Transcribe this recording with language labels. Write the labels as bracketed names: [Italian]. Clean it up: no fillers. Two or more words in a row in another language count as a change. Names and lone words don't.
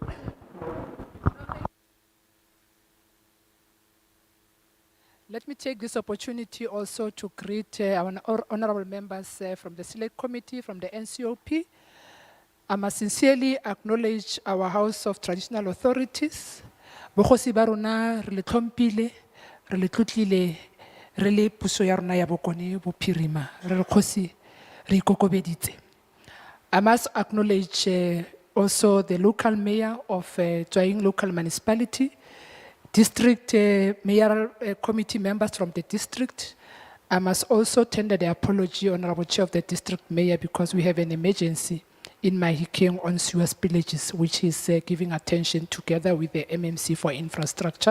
[English] Let me take this opportunity also to greet our honorable members from the Select Committee, from the NCOP. I must sincerely acknowledge our House of Traditional Authorities. [Tswana] Bokhosi ba rona re le tlhompile, re le tlotlile, re le puso ya rona ya bokone bophirima, re re kgosi re ikokobeditse. [English] I must acknowledge also the local mayor of Tswaing local municipality, district mayoral committee members from the district. I must also tender the apology, Honorable Chair of the district mayor, because we have an emergency in Mahikeng on sewer spillages, which is giving attention together with the MMC for infrastructure.